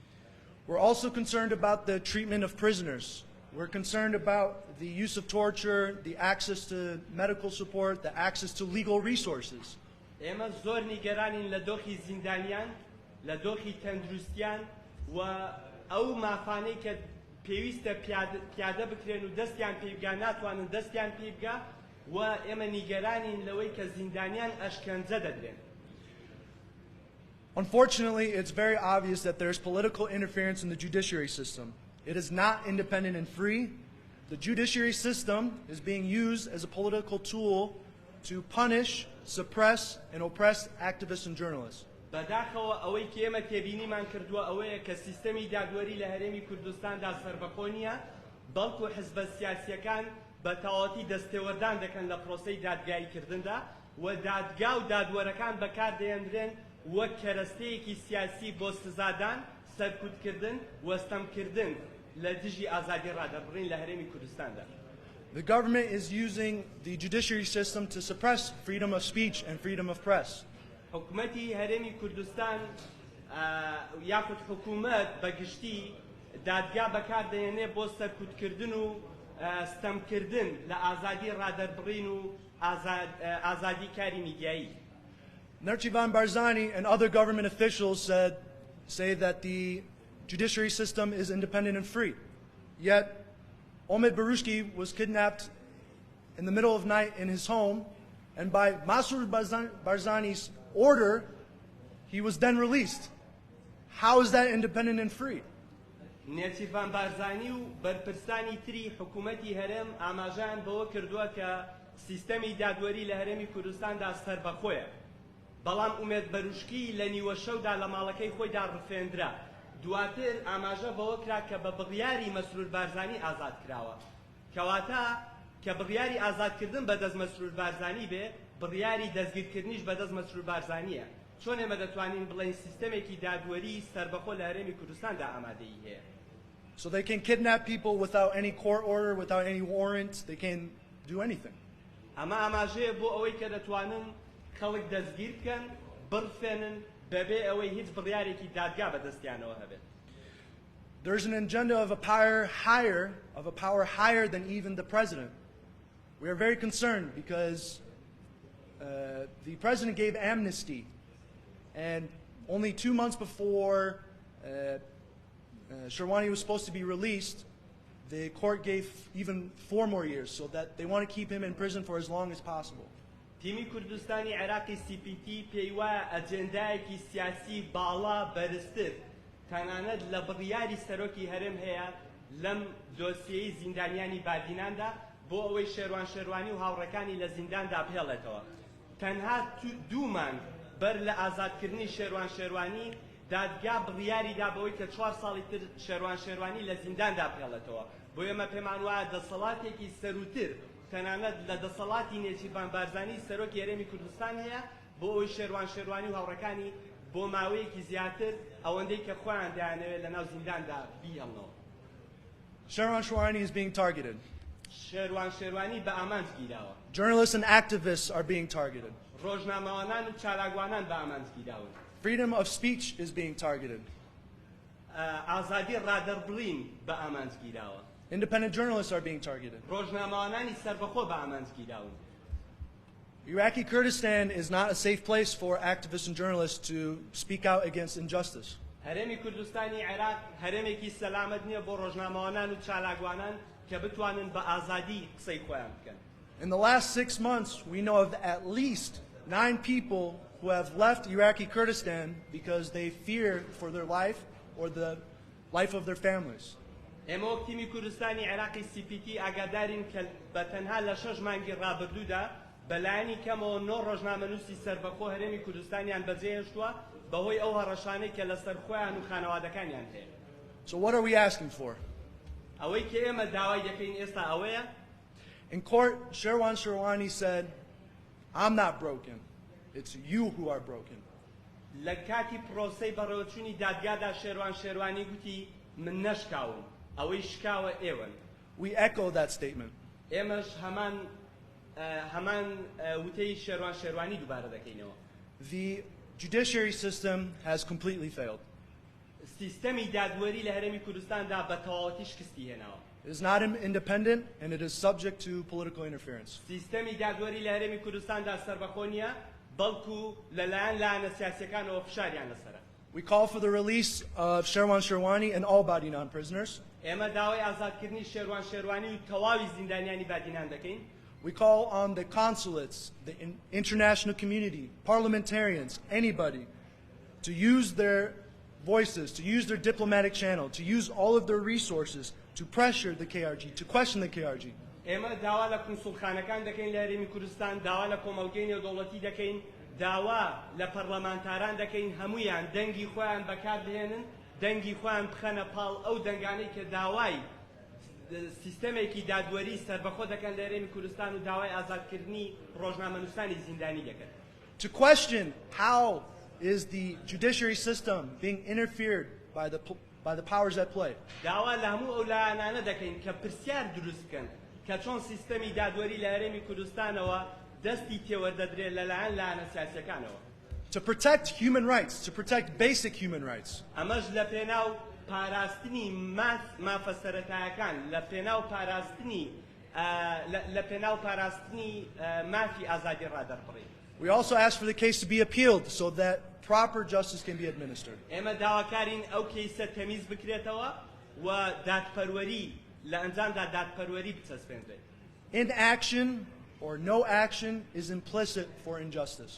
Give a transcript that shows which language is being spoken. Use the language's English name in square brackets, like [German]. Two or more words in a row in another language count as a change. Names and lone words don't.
[English] We're also concerned about the treatment of prisoners. We're concerned about the use of torture, the access to medical support, the access to legal resources. [Central Kurdish] ئێمە زۆر نیگەرانین لە دۆخی زیندانیان، لە دۆخی تەندروستیان و ئەو مافانەی کە پێویستە پیادە بکرێن و دەستیان پێ بگا ناتوانن دەستیان پێ بگا و ئێمە نیگەرانین لەوەی کە زیندانیان ئەشکەنجە دەدرێن. [English] Unfortunately, it's very obvious that there's political interference in the judiciary system. It is not independent and free. The judiciary system is being used as a political tool to punish, suppress, and oppress activists and journalists. [Central Kurdish] بەداخەوە ئەوەی کە ئێمە تێبینیمان کردووە ئەوەیە کە سیستەمی دادوەری لە هەرێمی کوردستاندا سەربەخۆ نییە، بەڵکو حزبە سیاسیەکان بە تەواوەتی دەستێوەردان دەکەن لە پرۆسەی دادگاییکردندا و دادگا و دادوەرەکان بەکاردەهێنرێن وەک کەرەستەیەکی سیاسی بۆ سزادان، سەرکوتکردن و ستەمکردن لە دژی ئازادی ڕادەبڕین لە هەرێمی کوردستاندا. [English] The government is using the judiciary system to suppress freedom of speech and freedom of press. [Central Kurdish] حکوومەتی هەرێمی کوردستان یاخود حکوومەت بەگشتی دادگا بەکاردەهێنێ بۆ سەرکوتکردن و ستەمکردن لە ئازادی ڕادەبڕین و ئازادی کاری میدیایی. [English] Shērovan Barzani and other government officials say that the judiciary system is independent and free. Yet, Omid Barushki was kidnapped in the middle of the night in his home, and by Masroor Barzani's order, he was then released. How is that independent and free? [Central Kurdish] شێروان بارزانی و بەرپرسانی تری حکوومەتی هەرێم ئاماژەیان بەوە کردووە کە سیستەمی دادوەری لە هەرێمی کوردستاندا سەربەخۆیە. بەڵام ئومێد بەروشکی لە نیوە شەودا لە ماڵەکەی خۆیدا ڕفێندرا. دواتر ئاماژە بەوە کرا کە بە بڕیاری مەسرور بارزانی ئازاد کراوە. کەواتە کە بڕیاری ئازادکردن بەدەست مەسرور بارزانی بێ، بڕیاری دەستگیرکردنیش بەدەست مەسرور بارزانیە. چۆن ئێمە دەتوانین بڵێن سیستەمێکی دادوەری سەربەخۆ لە هەرێمی کوردستاندا ئامادەیی هەیە. [English] So they can kidnap people without any court order, without any warrant. They can do anything. [Central Kurdish] ئەمە ئاماژەیە بۆ ئەوەی کە دەتوانن خەڵک دەستگیر بکەن، بڕفێنن بەبێ ئەوەی هیچ بڕیارێکی دادگا بەدەستیانەوە هەبێت. [English] There's an agenda of a power higher than even the president. We are very concerned because the president gave amnesty, and only 2 months before Shērouani was supposed to be released, the court gave even 4 more years, so that they want to keep him in prison for as long as possible. [Central Kurdish] تیمی کوردستانی عێراقی CPT پێی وایە ئەجێندایەکی سیاسی باڵا بەرزتر تەنانەت لە بڕیاری سەرۆکی هەرێم هەیە لەم دۆسیەی زیندانیانی باردیناندا بۆ ئەوەی شێروانی و هاوڕەکانی لە زینداندا بهێڵێتەوە. تەنها 2 مانگ بەر لە ئازادکردنی شێروانی دادگا بڕیاری دا بەوەی کە 4 ساڵی تر شێروانی لە زینداندا بهێڵێتەوە. بۆ ئێمە پێمان وایە دەسەڵاتێکی سەروتر تەنانەت لە دەسەڵاتی نێچیروان بارزانی سەرۆکی هەرێمی کوردستان هەیە بۆ ئەوەی شێروانی و هاوڕەکانی بۆ ماوەیەکی زیاتر ئەوەندەی کە خۆیان دەیانەوێت لە ناو زینداندا بیهێڵنەوە. [English] Shērouani is being targeted. [Central Kurdish] شێروانی بە ئامانج گیراوە. [English] Journalists and activists are being targeted. [Central Kurdish] ڕۆژنامەوانان و چالاکوانان بە ئامانج گیراون. [English] Freedom of speech is being targeted. [Central Kurdish] ئازادی ڕادەبڕین بە ئامانج گیراوە. [English] Independent journalists are being targeted. [Central Kurdish] ڕۆژنامەوانانی سەربەخۆ بە ئامانج گیراون. [English] Iraqi Kurdistan is not a safe place for activists and journalists to speak out against injustice. [Central Kurdish] هەرێمی کوردستانی عێراق هەرێمێکی سەلامەت نییە بۆ ڕۆژنامەوانان و چالاکوانان کە بتوانن بە ئازادی قسەی خۆیان بکەن. [English] In the last 6 months, we know of at least 9 people who have left Iraqi Kurdistan because they fear for their life or the life of their families. [Central Kurdish] ئێمە وەک تیمی کوردستانی عێراقی CPT ئاگادارین کە بە تەنها لە 6 مانگی ڕابردوودا بەلایەنی کەمەوە 9 ڕۆژنامەنووسی سەربەخۆ هەرێمی کوردستانیان بەجێهێشتووە بەهۆی ئەو هەڕەشانەی کە لەسەر خۆیان و خانەوادەکانیان هەیە. [English] So what are we asking for? [Central Kurdish] ئەوەی کە ئێمە داوای دەکەین ئێستا ئەوەیە. [English] In court, Shērouani said, I'm not broken. It's you who are broken. [Central Kurdish] لە کاتی پرۆسەی بەڕێوەچوونی دادگادا شێروانی گوتی من نەشکاوم ئەوەی شکاوە ئێوەن. [English] We echo that statement. [Central Kurdish] ئێمەش هەمان وتەی شێروانی دووبارە دەکەینەوە. [English] The judiciary system has completely failed. [Central Kurdish] سیستەمی دادوەری لە هەرێمی کوردستاندا بە تەواوەتی شکستی هێناوە. [English] It is not independent, and it is subject to political interference. [Central Kurdish] سیستەمی دادوەری لە هەرێمی کوردستاندا سەربەخۆ نییە بەڵکو لەلایەن لایەنە سیاسیەکانەوە فشاریان لەسەرە. [English] We call for the release of Shērouani and all Badinan prisoners. [Central Kurdish] ئێمە داوای ئازادکردنی شێروان شێروانی و تەواوی زیندانیانی بادینان دەکەین. [English] We call on the consulates, the international community, parliamentarians, anybody, to use their voices, to use their diplomatic channel, to use all of their resources to pressure the KRG, to question the KRG. [Central Kurdish] ئێمە داوا لە کونسوڵخانەکان دەکەین لە هەرێمی کوردستان، داوا لە کۆمەڵگەی نێودەوڵەتی دەکەین، داوا لە پەرلەمانتاران دەکەین، هەمویان دەنگی خۆیان بەکاردهێنن، دەنگی خۆیان بخەنە پاڵ ئەو دەنگانەی کە داوای سیستەمێکی دادوەری سەربەخۆ دەکەن لە هەرێمی کوردستان و داوای ئازادکردنی ڕۆژنامەنووسانی زیندانی دەکەن. [English] To question how is the judiciary system being interfered by the powers at play. [Central Kurdish] داوا لە هەموو ئەو لایەنانە دەکەین کە پرسیار دروست بکەن کە چۆن سیستەمی دادوەری لە هەرێمی کوردستانەوە دەستی تێوەردەدرێت لەلایەن لایەنە سیاسیەکانەوە. [English] To protect human rights, to protect basic human rights. [Central Kurdish] ئەمەش لە پێناو پاراستنی مافە سەرەتایەکان، لە پێناو پاراستنی مافی ئازادی ڕادەربڕین. [English] We also ask for the case to be appealed so that proper justice can be administered. [Central Kurdish] ئێمە داواکارین ئەو کەیسە تەمیز بکرێتەوە و دادپەروەری لە ئەنجامدا دادپەروەری بچەسپێنرێت. [English] Inaction or no action is implicit for injustice.